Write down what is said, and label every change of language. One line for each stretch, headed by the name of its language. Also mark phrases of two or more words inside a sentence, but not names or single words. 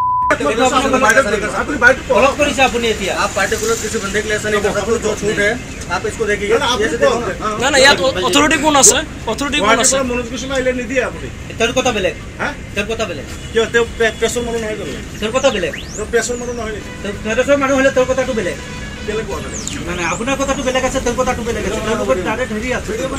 Hindi: आप पार्टिकुलर किसी बंदे के लिए ऐसा नहीं कर सकते जो छूट है आप इसको देखिए
Assamese: না না ইয়াত অথৰিটি কোন আছে অথৰিটি কোন আছে মনোজ কুমাৰ ইলে নিদিয়ে আপুনি তেওঁৰ কথা বেলেগ তেওঁৰ কথা বেলেগ কিয় তেওঁ পেছৰ মানুহ নহয় জানো তেওঁৰ কথা বেলেগ তেওঁ পেছৰ মানুহ নহয় পেছৰ মানুহ হলে তেওঁৰ কথাটো বেলেগ বেলেগ কোৱা মানে আপোনাৰ কথাটো বেলেগ আছে তেওঁৰ কথাটো বেলেগ আছে তেওঁৰ লগত ডাইৰেক্ট হেৰি আছে